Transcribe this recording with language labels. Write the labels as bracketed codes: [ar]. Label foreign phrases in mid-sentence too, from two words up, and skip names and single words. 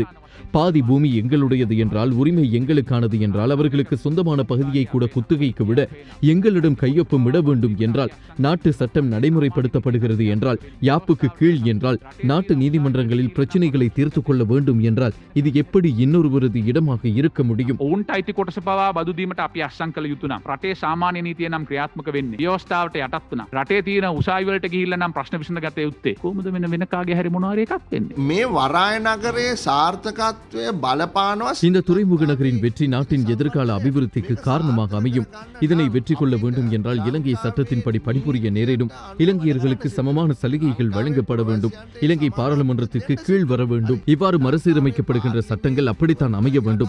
[ta] பாதி பூமி எங்களுடையது என்றால், உரிமை எங்களுக்கானது என்றால், அவர்களுக்கு சொந்தமான பகுதியை கூட குத்தகைக்கு விட எங்களிடம் கையொப்பம் இட வேண்டும் என்றால், நாட்டு சட்டம் நடைமுறைப்படுத்தப்படுகிறது என்றால், யாப்புக்கு கீழ் என்றால், நாட்டு நீதிமன்றங்களில் பிரச்சனைகளை தீர்த்து கொள்ள வேண்டும் என்றால், இது எப்படி இன்னொருவரது இடமாக இருக்க முடியும்? [si] ඔවුන්ට අයිති කොටස පවා බදු දීමට අපි අස්සම් කළ යුතු නම් රටේ සාමාන්‍ය නීතිය නම් ක්‍රියාත්මක වෙන්නේ ව්‍යවස්ථාවට යටත් වුණා. රටේ තියෙන උසාවි වලට ගිහිල්ලා නම් ප්‍රශ්න විසඳ ගත යුත්තේ. කොහොමද වෙන කාගේ හරි මොනවා එකක් වෙන්නේ? මේ වරාය නගරේ සාර්ථකත්වය බලපානවා. [ta] இந்த துறைமுக நகரின் வெற்றி நாட்டின் எதிர்கால அபிவிருத்திக்கு காரணமாக அமையும். இதனை வெற்றி கொள்ள வேண்டும் என்றால் இலங்கை சட்டத்தின்படி பணிபுரிய நேரிடும். இலங்கையர்களுக்கு சமமான சலுகைகள் வழங்கப்பட வேண்டும். இலங்கை பாராளுமன்றத்திற்கு கீழ் வர வேண்டும். இவ்வாறு மறுசீரமைக்கப்படுகின்ற சட்டங்கள் அப்படித்தான் அமைய வேண்டும்.